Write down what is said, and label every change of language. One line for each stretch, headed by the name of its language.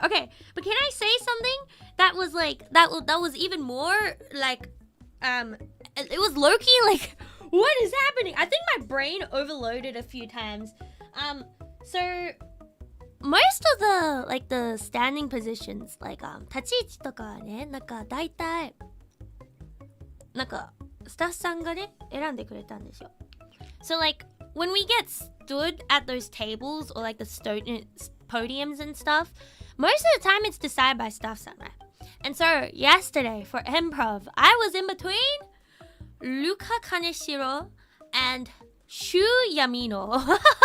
English: Okay, but can I say something that was like that was even more like it was low-key like what is happening? I think my brain overloaded a few times. So most of the like the standing positions like
Japanese: 立ち位置とかはね、なんか大体なんかスタッフさんがね選んでくれたんですよ。
English: So like when we get stood at those tables or like the podiums and stuff, most of the time it's decided by staff-san, right? And so yesterday for improv, I was in between Luca Kaneshiro and Shu Yamino.